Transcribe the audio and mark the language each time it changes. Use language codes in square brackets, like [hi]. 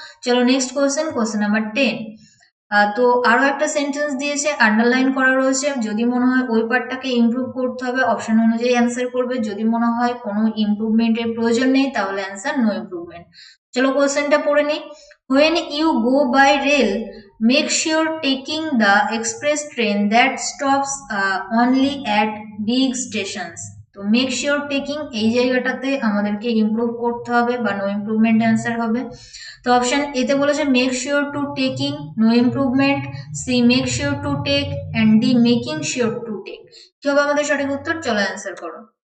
[bn] চলো next question, question number 10। তো আরো একটা সেন্টেন্স দিয়েছে, আন্ডারলাইন করা রয়েছে। যদি মনে হয় ওই পার্টটাকে ইমপ্রুভ করতে হবে অপশন অনুযায়ী অ্যান্সার করবে। যদি মনে হয় কোনো ইমপ্রুভমেন্টের প্রয়োজন নেই তাহলে অ্যান্সার নো ইমপ্রুভমেন্ট। চলো কোশ্চেনটা পড়ে নিই। [en] When you go by rail, make sure taking the express train that stops only at big stations. [bn] তো [en] make sure taking [bn] এই জায়গাটাতে আমাদেরকে ইমপ্রুভ করতে হবে বা নো ইমপ্রুভমেন্ট অ্যান্সার হবে। তো অপশন এতে বলেছে [en] make sure to taking, no improvement, C make sure to take, [bn] and D making sure to take. কি হবে আমাদের সঠিক উত্তর? চলো অ্যান্সার করো।